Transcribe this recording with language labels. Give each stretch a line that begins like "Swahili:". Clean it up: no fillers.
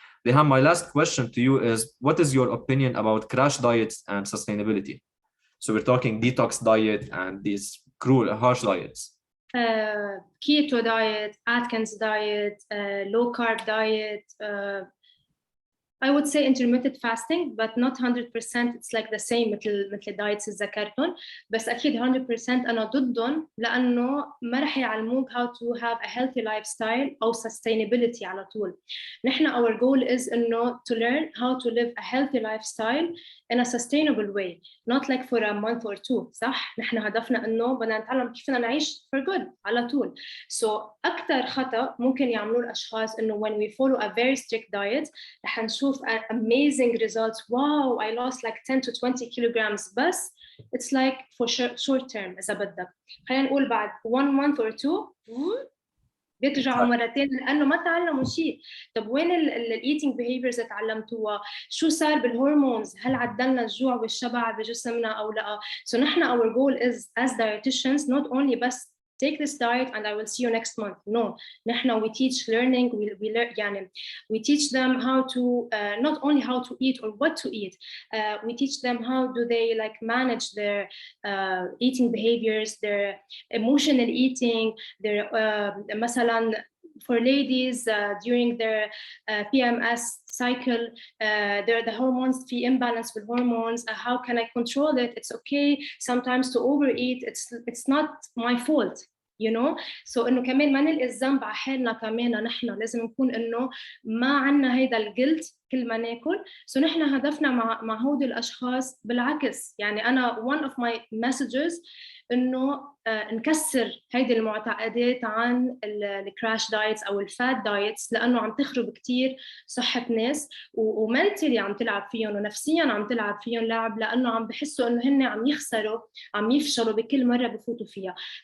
English: Riham, my last question to you is, what is your opinion about crash diets and sustainability? So we're talking detox diet and these cruel, harsh diets. Keto diet, Atkins diet, low carb diet. I would say intermittent fasting, but not 100%. It's like the same
Arabic: مثل diets ذكرتهم، بس أكيد 100% أنا ضدهم، لأنه ما رح يعلموك
English: how to have a healthy lifestyle
Arabic: أو sustainability على طول. نحن
English: our goal is
Arabic: إنه
English: to learn how to live a healthy lifestyle in a sustainable way, not like for a month or two.
Arabic: صح؟ نحن هدفنا إنه بدنا نتعلم كيف بدنا نعيش
English: for good
Arabic: على طول.
English: So
Arabic: أكتر خطأ ممكن يعملوه الأشخاص إنه
English: when we follow a very strict diet
Arabic: رح نشوف
English: amazing results. Wow, I lost like 10 to 20 kilograms,
Arabic: بس
English: it's like for short term
Arabic: إذا بدك. خلينا نقول بعد
English: 1 month or 2
Arabic: بيرجعوا مرتين لأنه ما تعلموا شيء. طب وين
English: eating behaviors
Arabic: اللي تعلمتوها؟ شو صار بالهرمونز؟ هل عدلنا الجوع والشبع بجسمنا أو لا؟
English: So
Arabic: نحن
English: our goal is as dietitians not only
Arabic: بس
English: take this diet and I will see you next month. No,
Arabic: نحن
English: we teach learning, we learn,
Arabic: يعني
English: we teach them how to not only how to eat or what to eat, we teach them how do they like manage their eating behaviors, their emotional eating, their
Arabic: مثلا
English: for ladies during their PMS cycle, the hormones,
Arabic: في
English: imbalance with hormones, how can I control it? It's okay sometimes to overeat, it's not my fault, you know.
Arabic: So انه كمان ما نلقي الذنب على حالنا، كمان نحن لازم نكون انه ما عنا هيدا الجلد كل ما ناكل. سو نحن هدفنا مع هودي الاشخاص بالعكس، يعني انا
English: one of my messages
Arabic: انه نكسر هيدي المعتقدات عن الكراش دايتس او الفات دايتس، لانه عم تخرب كتير صحه ناس ومنتلي عم تلعب فيهم ونفسيا عم تلعب فيهم لعب، لانه عم بحسوا انه هن عم يخسروا، عم يفشلوا بكل مره بفوتوا فيها.